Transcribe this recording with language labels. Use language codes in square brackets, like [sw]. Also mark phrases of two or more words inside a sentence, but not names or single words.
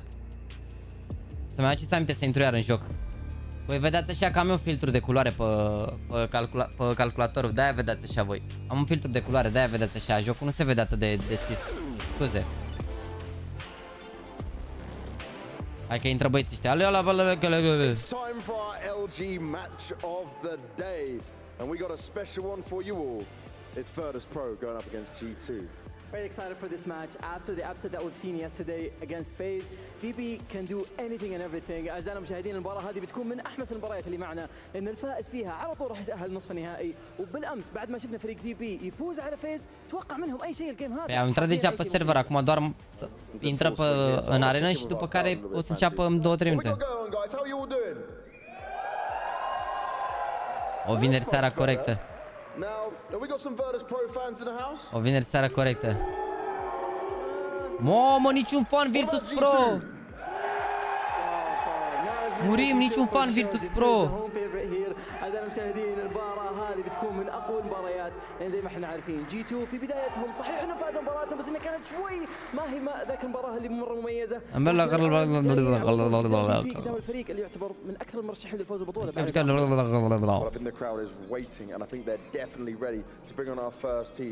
[ro] Să-mi aduceți aminte să intru iar în joc. Voi vedeți așa că am eu filtru de culoare pe calculatorul, de-aia vedeți așa voi. Am un filtru de culoare, de-aia vedeți așa, jocul nu se vede atât de deschis. Scuze. Hai că intră băieții ăștia. [en] It's time for our LG match of the day. And we got a special one for you all. It's VirtusPro going up against G2. Very excited for this match after the upset that we've seen yesterday against FaZe. VP can do anything and everything. [ar] أعزائنا المشاهدين المباراة هذه بتكون من أحمس المباريات اللي معنا لأن الفائز فيها على طول راح يتأهل نصف النهائي وبالأمس بعد ما شفنا فريق VP يفوز على FaZe توقع منهم أي شيء الجيم هذا. [ro] Am intrat deja pe server, acum doar intră în arenă și după care o să înceapă în 2-3 minute. O vineri seara corectă. O vineri seara corectă. Mamă, niciun fan VirtusPro! Murim, niciun fan VirtusPro! [ar] أعزائنا المشاهدين المباراة هذه بتكون من أقوى المباريات لأن زي ما احنا عارفين G2 في بدايتهم صحيح انهم فازوا مباراتهم بس انها كانت شوي ما هي ذاك المباراة اللي مرة مميزة. الفريق اللي يعتبر من أكثر المرشحين للفوز بالبطولة. [en] I think the crowd is waiting and I think they're definitely ready to bring on our first team.